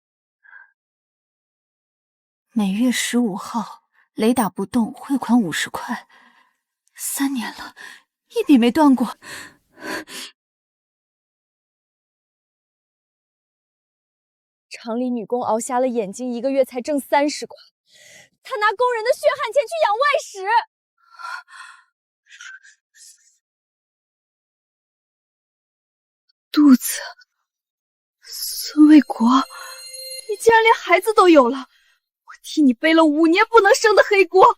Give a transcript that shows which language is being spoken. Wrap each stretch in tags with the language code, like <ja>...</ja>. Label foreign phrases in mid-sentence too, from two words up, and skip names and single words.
<zh>每月15號雷打不動匯款50塊，3年了，一筆沒斷過。廠裡女工熬瞎了眼睛，1個月才掙30塊，他拿工人的血汗錢去養外使。肚子，孙卫国，你竟然连孩子都有了，我替你背了5年不能生的黑鍋。</zh>